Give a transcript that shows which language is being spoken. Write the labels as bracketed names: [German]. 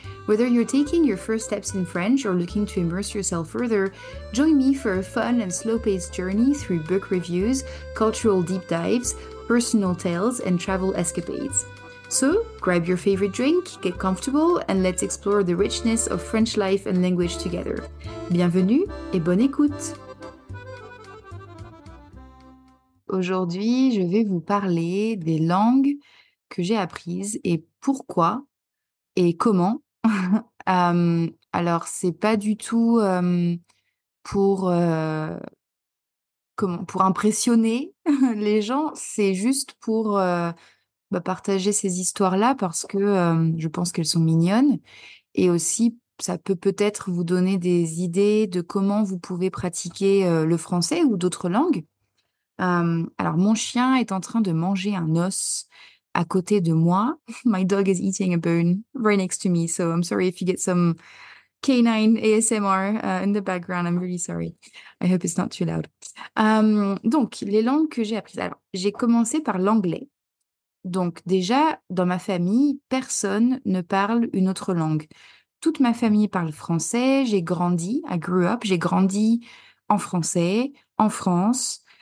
[English] Whether you're taking your first steps in French or looking to immerse yourself further, join me for a fun and slow-paced journey through book reviews, cultural deep dives, personal tales, and travel escapades. So, grab your favorite drink, get comfortable, and let's explore the richness of French life and language together. [French] Bienvenue et bonne écoute! Aujourd'hui, je vais vous parler des langues que j'ai apprises et pourquoi et comment. Alors, c'est pas du tout pour, pour impressionner les gens, c'est juste pour partager ces histoires-là parce que je pense qu'elles sont mignonnes et aussi ça peut peut-être vous donner des idées de comment vous pouvez pratiquer le français ou d'autres langues. Alors mon chien est en train de manger un os à côté de moi. [English] My dog is eating a bone right next to me, so I'm sorry if you get some canine ASMR in the background. I'm really sorry. I hope it's not too loud. [French] Donc, les langues que j'ai apprises. Alors, j'ai commencé par l'anglais. Donc déjà, dans ma famille, personne ne parle une autre langue. Toute ma famille parle français. [English] I grew up, [French] j'ai grandi en français, en France.